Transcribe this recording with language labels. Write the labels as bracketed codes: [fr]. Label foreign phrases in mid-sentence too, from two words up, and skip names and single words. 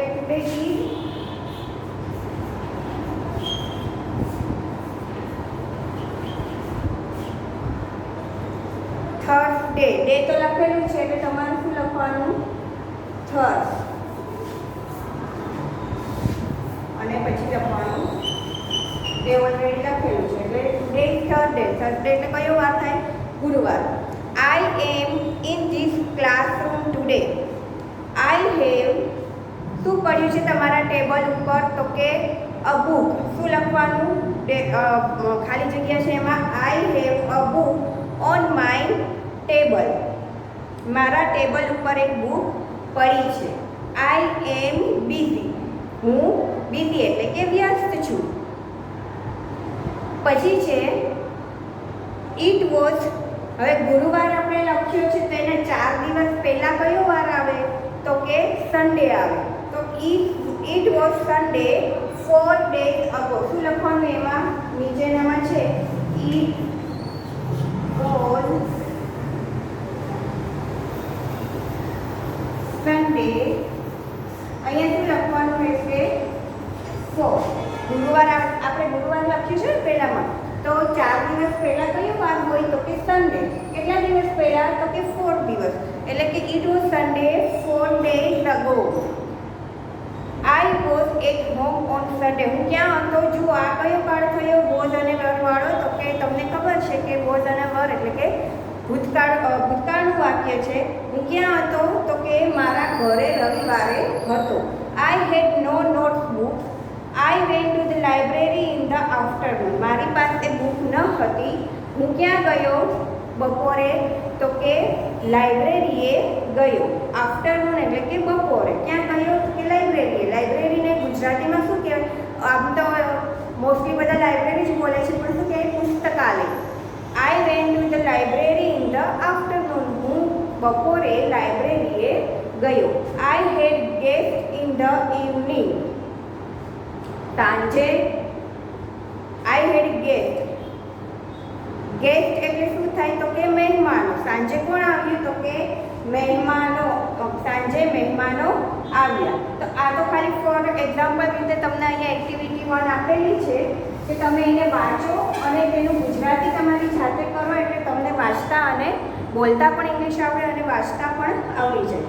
[en] Today is Thursday. [gu] ડે તો લખેલું છે એટલે તમારે શું લખવાનું? થર્સ. અને પછી લખવાનું ડે ઓલરેડી લખેલું છે એટલે [en] today is Thursday. [gu] થર્સડે એટલે કયો વાર થાય? ગુરુવાર. [en] I am in this classroom today. I have [gu] શું પડ્યું છે તમારા ટેબલ ઉપર? તો કે [en] a book. [gu] શું લખવાનું? ખાલી જગ્યા છે એમાં [en] I have a book on my table. [gu] મારા ટેબલ ઉપર એક બુક પડી છે. [en] I am busy. [gu] હું બિઝી એટલે કે વ્યસ્ત છું. પછી છે [en] it was. [gu] હવે ગુરુવાર આપણે લખ્યો છે તો એના 4 દિવસ પહેલા કયો વાર આવે? તો કે સન્ડે આવે. તો [en] it was Sunday 4 days ago. [gu] શું લખવાનું એમાં? નીચેનામાં છે [en] it was Sunday. [gu] અહીંયા શું લખવાનું રહેશે? 4. ગુરુવાર આપણે ગુરુવાર લખ્યું છે ને પહેલામાં, તો 4 દિવસ પહેલા કયો વાર હોય? તો કે સન્ડે. કેટલા દિવસ પહેલા? તો કે 4 દિવસ. એટલે કે [en] it was Sunday 4 days ago. I was at home on Sunday. [gu] હું ક્યાં હતો? જુઓ આ કયો કાળ થયો? વોઝ અને વર વાળો. તો કે તમને ખબર છે કે વોઝ અને વર એટલે કે ભૂતકાળનું વાક્ય છે. હું ક્યાં હતો? તો કે મારા ઘરે રવિવારે હતો. [en] I had no notebook. I went to the library in the afternoon. [gu] મારી પાસે બુક ન હતી. હું ક્યાં ગયો? બપોરે. તો કે લાઇબ્રેરીએ ગયો. આફ્ટરનૂન એટલે કે બપોરે. ક્યાં ગયો? તો કે લાઇબ્રેરીએ. લાઇબ્રેરીને ગુજરાતીમાં શું કહેવાય? આમ તો મોસ્ટલી બધા લાઇબ્રેરી જ બોલે છે, પણ શું કહેવાય? પુસ્તકાલય. [en] I went to the library in the afternoon. [gu] હું બપોરે લાઇબ્રેરીએ ગયો. [en] I had guests in the evening. સાંજે I had guest. [gu] ગેસ્ટ એટલે શું થાય? તો કે મહેમાનો. સાંજે કોણ આવ્યું? તો કે મહેમાનો. સાંજે મહેમાનો આવ્યા. તો આ તો ખાલી [en] for example [gu] રીતે તમને અહીંયા એક્ટિવિટી 1 આપેલી છે કે તમે એને વાંચો અને તેનું ગુજરાતી તમારી જાતે કરો એટલે તમને વાંચતા અને બોલતા પણ ઇંગ્લિશ આવડે અને વાંચતા પણ આવડી જાય.